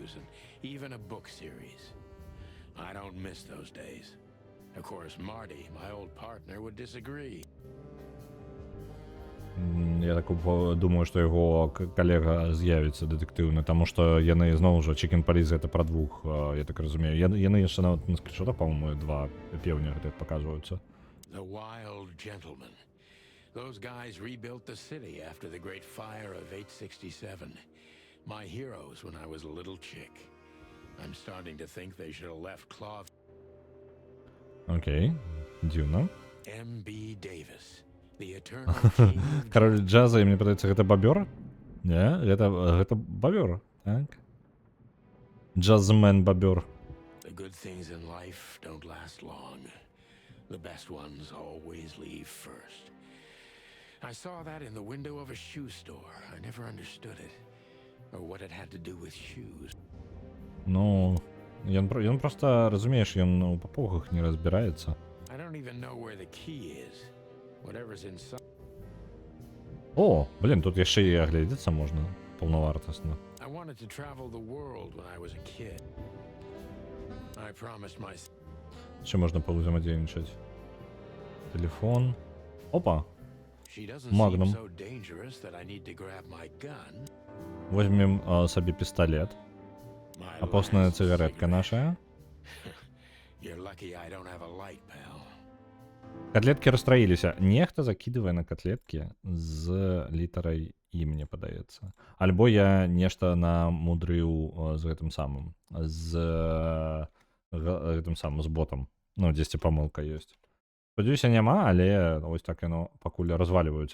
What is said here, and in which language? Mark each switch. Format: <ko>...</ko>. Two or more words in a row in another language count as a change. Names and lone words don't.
<be>Я так думаю, што яго калега з'явіцца дэтэктыўна, таму што яны зноў жа Chicken Police гэта пра двух, я так разумею. Яны яшчэ нават на скріншотах, па-моему, два пеўня гэтых паказваюцца.</be> <en>The Wild Gentlemen. Those guys rebuilt the city after the Great Fire of 867. My heroes when I was a little chick. I'm starting to think they should have left Claw.</en> <uk>Окей, дивно.</uk> <en>M.B. Davis. The eternal king of</en> <be>Король джаза, і мне падаецца, гэта бабёр? Не, гэта бабёр, так? Джазмен бабёр.</be> <en>The good things in life don't last long. The best ones always leave first. I saw that in the window of a shoe store. I never understood it. Or what it had to do with shoes.</en> <be>Ну, ён просто, разумееш, ён у папугах не разбіраецца.</be> <en>I don't even know where the key is. Whatever's inside.</en> <be>О, блін, тут яшчэ і агледзецца можна паўнавартасна.</be> <en>I wanted to travel the world when I was a kid. I promised myself.</en> <be>Ще можна паўзаемадзейнічаць. Телефон. Опа,</be> <en>She doesn't Magnum. seem so dangerous that I need to grab my gun.</en> <be>возьмем сабе пісталет.</be> <en>My</en> <be>Апосная</be> <en>last</en> <be>цыгаретка</be> <en>cigarette.</en> <be>наша.</be> <en>You're lucky I don't have a light, pal.</en> <be>Котлетки расстраіліся. Нехта закидывае на котлетки з літарай І, мне падаецца. Альбо я нешта намудрыў з гэтым самым. З гэтым самым, з ботам. Ну, дзесьці памылка ёсць. Спадзяюся, няма, але вось так яно пакуль разваліваюцца.</be>